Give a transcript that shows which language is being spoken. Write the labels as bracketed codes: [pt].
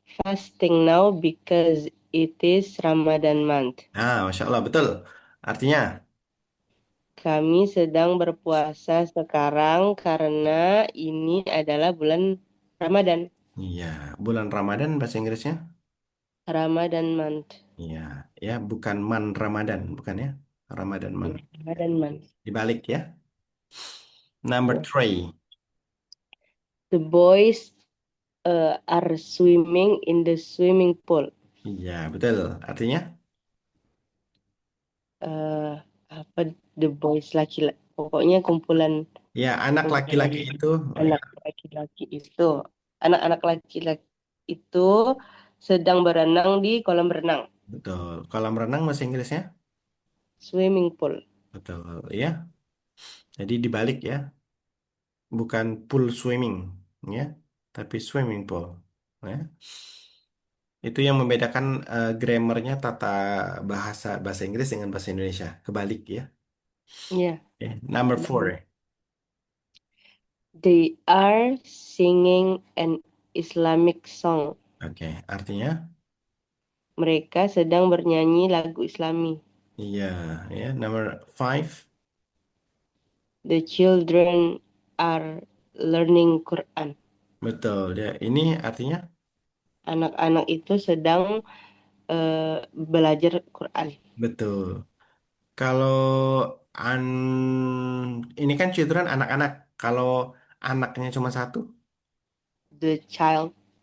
[en] fasting now because it is Ramadan month. [id] Ah, Masya Allah, betul. Artinya, Kami sedang berpuasa sekarang karena ini adalah bulan Ramadan. iya, bulan Ramadan bahasa Inggrisnya? [en] Ramadan month. [id] Iya, ya, bukan man Ramadan, bukan ya? Ramadan man. [en] Ramadan month. [id] Dibalik ya. Number Ya. [en] three. The boys are swimming in the swimming pool. [id] Iya, betul. Artinya, eh Apa, [en] the boys [id] laki-laki, pokoknya kumpulan ya, anak kumpulan laki-laki itu, oh ya, anak laki-laki itu, anak-anak laki-laki itu sedang berenang di kolam renang, betul. Kolam renang bahasa Inggrisnya? [en] swimming pool. [id] Betul, ya. Jadi dibalik ya, bukan pool swimming, ya, tapi swimming pool. Ya. Itu yang membedakan grammarnya tata bahasa bahasa Inggris dengan bahasa Indonesia. Kebalik ya. Ya, [en] Oke, number [id] kebalik. [en] four. They are singing an Islamic song. [id] Oke, artinya, Mereka sedang bernyanyi lagu Islami. iya, ya. [en] Number five. The children are learning Quran. [id] Betul ya. Ini artinya Anak-anak itu sedang belajar Quran. betul. Kalau an ini kan children anak-anak. Kalau anaknya cuma satu, [en] The child,